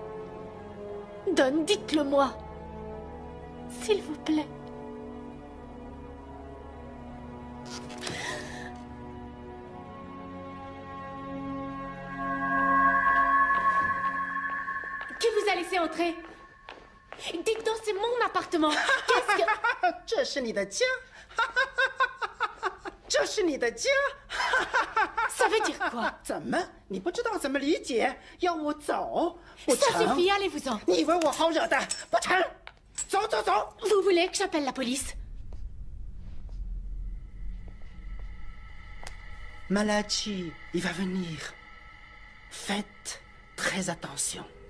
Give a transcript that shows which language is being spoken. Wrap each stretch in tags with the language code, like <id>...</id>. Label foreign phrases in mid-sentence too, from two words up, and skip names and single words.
<fr>Don, dites-le moi. S'il vous plaît. Qui vous a laissé entrer? Dites donc, c'est mon appartement. Qu'est-ce que...</fr> <zh>这是你的家，这是你的家。</zh> <fr>Ça veut dire quoi?</fr> <zh>怎么？你不知道怎么理解？要我走？不</zh> <fr>Ça</fr> <zh>成。</zh> <fr>suffit, allez-vous-en.</fr> <zh>你以为我好惹的？不成。走走走。</zh> <fr>Vous voulez que j'appelle la police? Malachi, il va venir. Faites très attention.</fr>